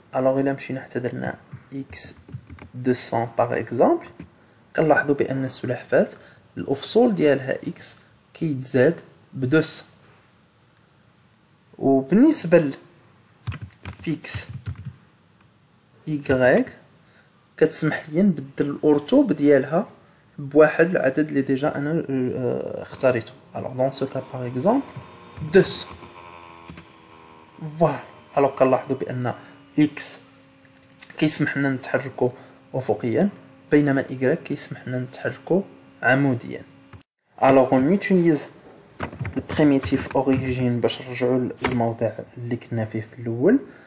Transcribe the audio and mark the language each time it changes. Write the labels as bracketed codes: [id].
[ar] alors الا مشينا حتى درنا x 200 [fr] par exemple [ar] كنلاحظوا بان السلحفاة الافصول ديالها x كيتزاد ب 200. وبالنسبة لفيكس y كتسمح لي نبدل الارتوب ديالها بواحد العدد اللي ديجا انا اختاريته. [fr] alors dans ce cas par exemple 200. voilà. [ar] alors كنلاحظوا بان x كيسمح لنا نتحركوا افقيا بينما y كيسمح لنا نتحركوا عموديا. [fr] alors on utilise [ar] البريميتيف اوريجين باش نرجعوا للموضع اللي كنا فيه في الاول.